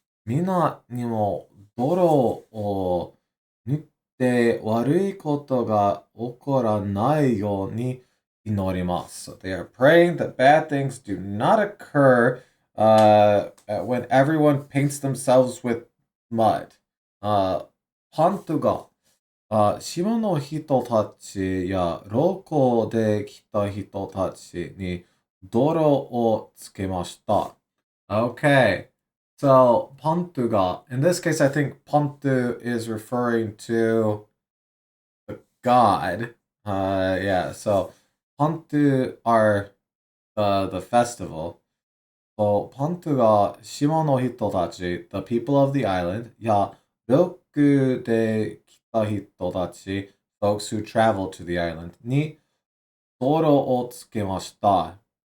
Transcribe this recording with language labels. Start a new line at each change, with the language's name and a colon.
Japanese: 皆にも泥を塗って悪いことが起こらないように祈ります。
English: So they are praying that bad things do not occur when everyone paints themselves with mud.
Japanese: 本当が島の人たちやロコで来た人たちに泥をつけました。
English: Okay. So, Pantuga. In this case, I think Pantu is referring to the god. Yeah, so Pantu are the festival. So, Pantuga,
Japanese: Shima no hitotachi,
English: the people of the island,
Japanese: ya, Roku de kita hitotachi,
English: folks who travel to the island,
Japanese: ni doro o tsukemashita.